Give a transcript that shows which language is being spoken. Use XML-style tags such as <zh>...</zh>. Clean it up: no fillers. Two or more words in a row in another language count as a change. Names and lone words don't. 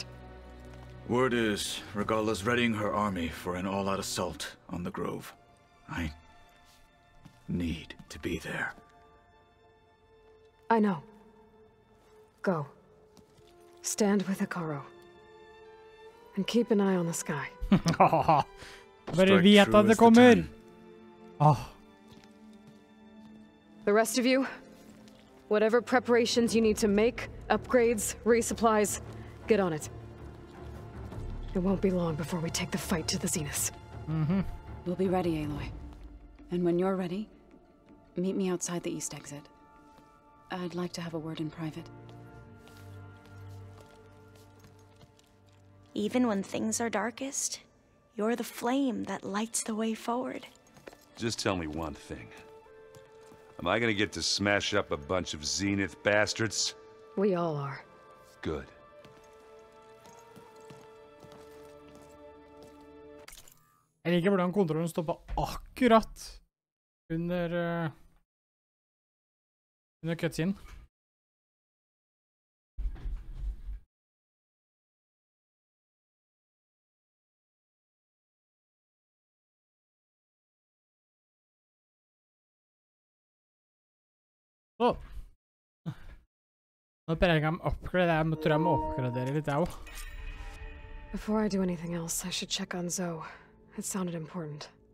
<en>Word is, Regala's readying her army for an all-out assault on the Grove. I need to be there. I know. Go. Stand with Hikaru. And keep an eye on the sky.</en> <no>Bare vet at det kommer.</no> <en>The rest of you, whatever preparations you need to make, upgrades, resupplies, get on it. It won't be long before we take the fight to the Zeniths. We'll be ready, Aloy. And when you're ready, meet me outside the east exit. I'd like to have a word in private. Even when things are darkest, you're the flame that lights the way forward. Just tell me one thing. Am I gonna get to smash up a bunch of Zenith bastards? We all are. Good.</en> <no>Jeg liker hvordan kontrollen står på akkurat under cutscene. Nå tror jeg jeg må oppgradere litt, jeg også.</no> <en>Before I do anything else, I should check on Zoe. It sounded important.</en>